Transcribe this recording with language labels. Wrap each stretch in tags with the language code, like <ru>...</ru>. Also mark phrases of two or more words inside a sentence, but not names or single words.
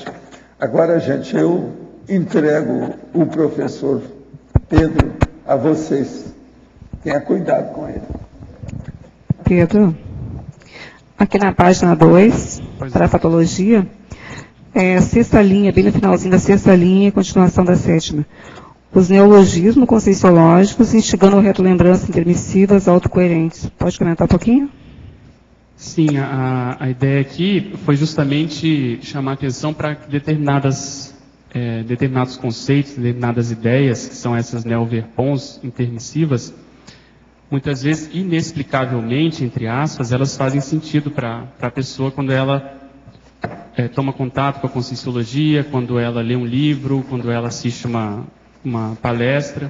<pt>Agora, gente, eu entrego o professor Pedro a vocês. Tenha cuidado com ele. Pedro, aqui na página 2, para a patologia, sexta linha, bem no finalzinho da sexta linha e continuação da sétima. Os neologismos conscienciológicos instigando a retrolembrança intermissivas autocoerentes. Pode comentar um pouquinho? Sim, a ideia aqui foi justamente chamar atenção para determinados conceitos, determinadas ideias, que são essas neoverpons intermissivas, muitas vezes, inexplicavelmente, entre aspas, elas fazem sentido para a pessoa quando ela toma contato com a conscienciologia, quando ela lê um livro, quando ela assiste uma palestra.</pt>